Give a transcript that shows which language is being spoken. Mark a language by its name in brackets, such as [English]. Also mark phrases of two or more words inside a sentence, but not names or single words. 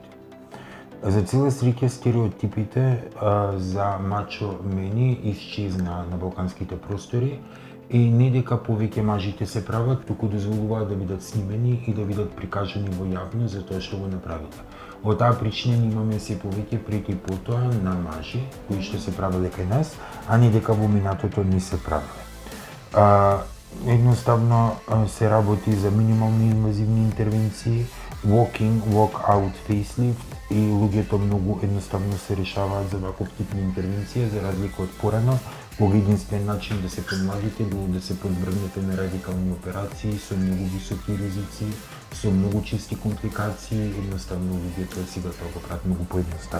[Macedonian] За цела среќа стереотипите за [English] macho men [Macedonian] исчезна на балканските простори и не дека повеќе мажите се прават, туку дозволуваат да бидат снимени и да бидат прикажани во јавно за тоа што го направиле. Од таа причина имаме се повеќе преки потоа на мажи кои што се правеле кај нас, а не дека во минатото не се правеле. Едноставно се работи за минимални инвазивни интервенции, [English] walk-in, walk-out facelift [Macedonian] и луѓето многу едноставно се решаваат за ваков тип на интервенција за разлика од порано, кога единствен начин да се помладите било да се подвргнете на радикални операции со многу високи ризици, со многу чести компликации, едноставно луѓето сега тоа го прават многу поедноставно.